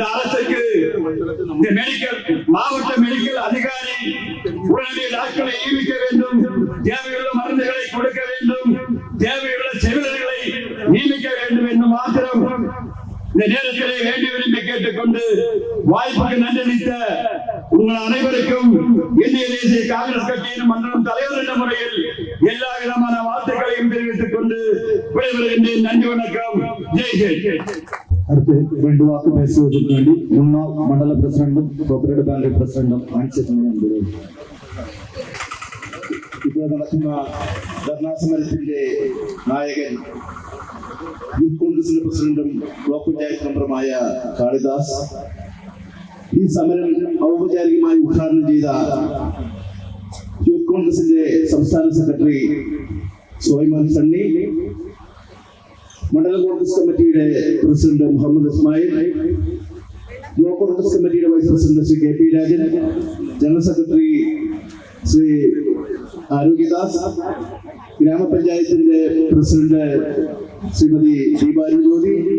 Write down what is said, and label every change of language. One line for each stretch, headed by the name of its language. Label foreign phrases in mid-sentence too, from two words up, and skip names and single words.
Tamil: அரசுக்கு இந்த மாவட்ட மெடிக்கல் அதிகாரி உடனடி டாக்டரை நியமிக்க வேண்டும், தேவையுள்ள மருந்துகளை கொடுக்க வேண்டும், தேவையுள்ள செவிலர்களை நியமிக்க வேண்டும் என்று மாத்திரம் இந்த நேரத்திலே வேண்டி விரும்பி கேட்டுக்கொண்டு வாய்ப்புக்கு நன்றளித்த உங்கள் அனைவருக்கும் இந்திய தேசிய காங்கிரஸ் கட்சியின் மண்டலம் தலைவர் என்ற முறையில் எல்லா விதமான வாழ்த்துக்களையும் தெரிவித்துக் கொண்டு விடைபெறுகின்றேன். நன்றி, வணக்கம். ஜெய் ஜெய். அடுத்து 2 வாக்கு பேசுவதற்கு வேண்டி முன்னாள் மண்டல பிரசிடண்டும்
English: cooperative bank
Tamil: பிரசிடண்டும்
Malayalam: ഇപ്പോൾ നടക്കുന്ന ധർണാ സമരത്തിന്റെ നായകൻ യൂത്ത് കോൺഗ്രസിന്റെ പ്രസിഡന്റും ബ്ലോക്ക് പഞ്ചായത്ത് മെമ്പറുമായ കാളിദാസ്, ഈ സമരം ഔപചാരികമായി ഉദ്ഘാടനം ചെയ്ത യൂത്ത് കോൺഗ്രസിന്റെ സംസ്ഥാന സെക്രട്ടറി സുലൈമാൻ സണ്ണി, മണ്ഡലം കോൺഗ്രസ് കമ്മിറ്റിയുടെ പ്രസിഡന്റ് മുഹമ്മദ് ഇസ്മായിൽ, ബ്ലോക്ക് കോൺഗ്രസ് കമ്മിറ്റിയുടെ
English: vice president
Malayalam: ശ്രീ കെ പി രാജൻ,
English: general secretary
Malayalam: ശ്രീ ആരോഗ്യദാസ്, ഗ്രാമപഞ്ചായത്തിന്റെ പ്രസിഡന്റ് ശ്രീമതി ദീപാരു ജ്യോതി,